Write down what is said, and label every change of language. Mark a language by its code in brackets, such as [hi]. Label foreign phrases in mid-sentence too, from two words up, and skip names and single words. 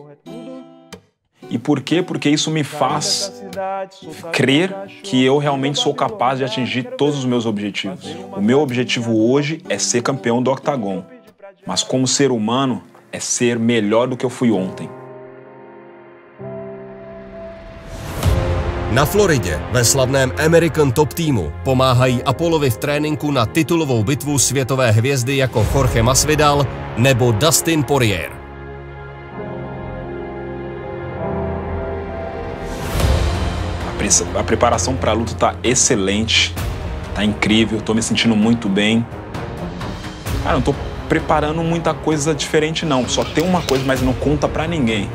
[pt] E por quê? Porque isso me faz crer que eu realmente sou capaz de atingir todos os meus objetivos. O meu objetivo hoje é ser campeão do Octagon, mas como ser humano é ser melhor do que eu fui ontem. [cs] Na Floridě ve slavném American Top Teamu pomáhají Apollovi v tréninku na titulovou bitvu světové hvězdy jako Jorge Masvidal nebo Dustin Poirier. [pt] A preparação para a luta tá excelente, tá incrível, tô me sentindo muito bem. Cara, não tô preparando muita coisa diferente não, só tem uma coisa, mas não conta pra ninguém.